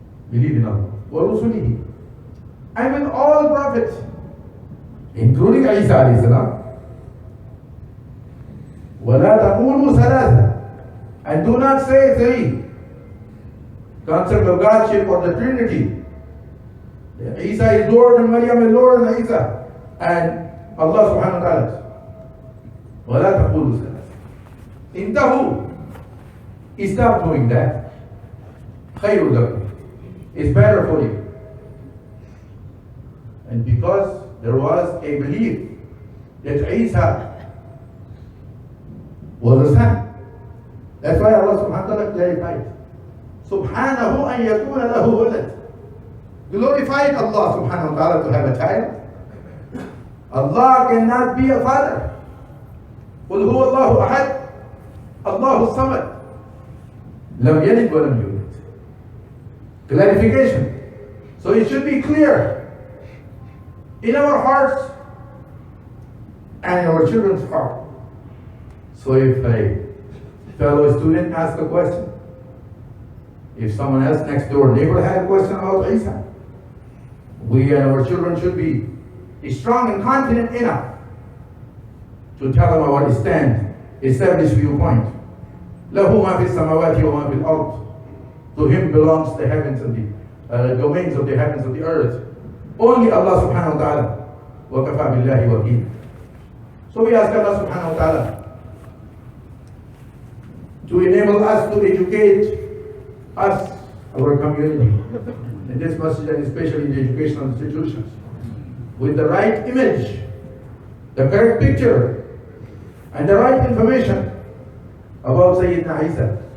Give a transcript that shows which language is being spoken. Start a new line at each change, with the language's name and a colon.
English: Believe in Allah.
Arabic: Wa rusulihi,
English: and with all prophets, including Isa alayhi salam.
Arabic: وَلَا تَقُولُوا ثَلَاثَةً,
English: and do not say three. Concept of Godship or the Trinity. Isa is Lord and Maryam is Lord and Isa. And Allah subhanahu wa ta'ala.
Arabic: وَلَا تَقُولُوا ثَلَاثَةً, انتهوا,
English: stop doing that.
Arabic: خَيْرٌ لَكُمْ,
English: it's better for you. And because there was a belief that Isa was a son, that's why Allah subhanahu wa ta'ala clarified.
Arabic: Subhanahu an yakuna lahu walad.
English: Glorified Allah subhanahu wa ta'ala to have a child. Allah cannot be a father.
Arabic: قُلْ هُوَ اللَّهُ أَحَدٌ اللَّهُ الصَّمَدُ لَمْ يَلِدْ وَلَمْ يُولَدْ. Clarification.
English: So it should be clear in our hearts and our children's heart. So if a fellow student asks a question, if someone else next door neighbor had a question about Isa, we and our children should be strong and confident enough to tell them our stand, established viewpoint.
Arabic: له ما في السماوات وما في الأرض.
English: To him belongs the heavens and the domains of the heavens and the earth. Only Allah subhanahu wa ta'ala.
Arabic: وَكَفَى بِاللَّهِ وَكِيلًا.
English: So we ask Allah subhanahu wa ta'ala to enable us to educate us, our community, in this masjid and especially in the educational institutions, with the right image, the correct picture, and the right information about Sayyidina Isa.